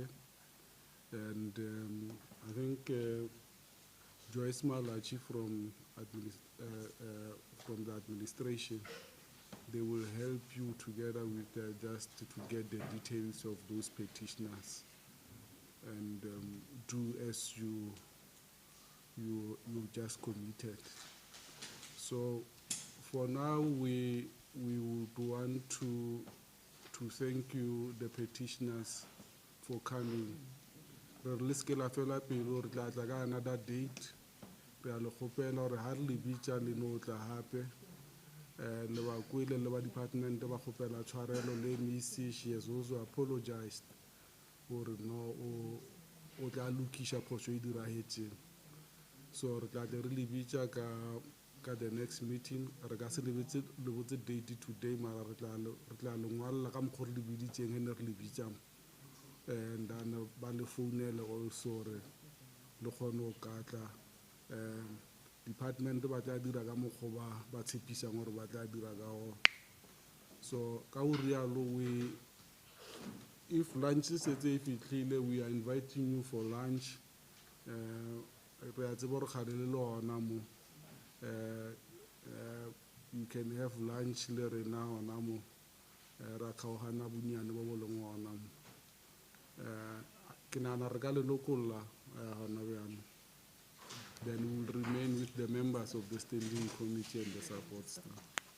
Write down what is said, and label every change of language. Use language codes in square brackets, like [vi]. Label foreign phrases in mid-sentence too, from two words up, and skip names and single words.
[en] And I think Joyce Malachi from the administration they will help you together with just to get the details of those petitioners, and do as you just committed. So for now, we would want to thank you, the petitioners, for coming. [st] Re leske la fela pelo re tla tla ka [en] another date. [st] Re a le kgopela hore ha re le bitsa le no tla hape. Le ba kwele le ba department ba kgopela tshwarelo le MEC. [en] She has also apologized [st] hore no o tla lokisha phoso e dirahetseng. So re tla tle re le bitsa ka [en] the next meeting. [st] Re ka se le botse [en] date today, [st] mara re tla le ngwalla ka mokgwa re le biditseng he ne re le bitsang. And then ba le founele also re le kgone ho katla. Department ba tla dira ka mokgwa ba tshepisang hore ba tla dira ka ona. So ka ho rialo, [en] if lunch is at we are inviting you for lunch. You can have lunch later now. Then we will remain with the members of the standing committee and the support staff.